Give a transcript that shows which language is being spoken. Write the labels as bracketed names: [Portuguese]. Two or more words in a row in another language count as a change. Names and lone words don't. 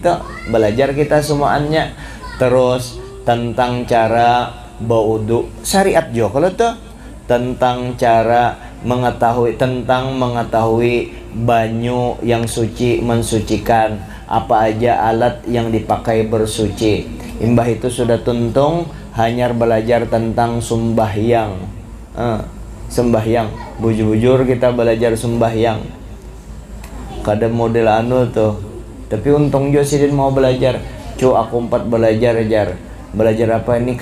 [Indonesian] Itu belajar kita semuanya. Terus tentang cara baudu, syariat juga kalau tuh tentang cara mengetahui banyu yang suci, mensucikan, apa aja alat yang dipakai bersuci. Imbah itu sudah tuntung hanya belajar tentang sembahyang. Sembahyang, bujur-bujur kita belajar sembahyang. [Banjar] Kada model tuh. [Indonesian] Tapi untung jo sidin mau belajar. Aku 4 belajar ajar. Belajar apa ini?